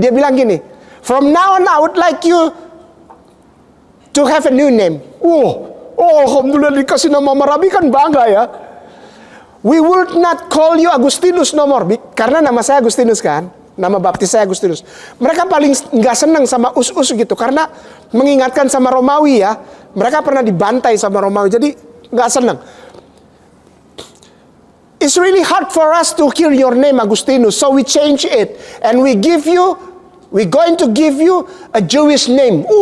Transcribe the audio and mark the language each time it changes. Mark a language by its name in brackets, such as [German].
[Indonesian] Dia bilang gini, [English] from now on I would like you to have a new name. [Indonesian] Alhamdulillah dikasih nama Rabi kan bangga ya. [English] We will not call you Agustinus no more. [Indonesian] Karena nama saya Agustinus kan. Nama baptis saya Agustinus. Mereka paling nggak senang sama us-us gitu. Karena mengingatkan sama Romawi ya. Mereka pernah dibantai sama Romawi. Jadi nggak senang. [English] It's really hard for us to hear your name Agustinus, so we change it and we're going to give you a Jewish name.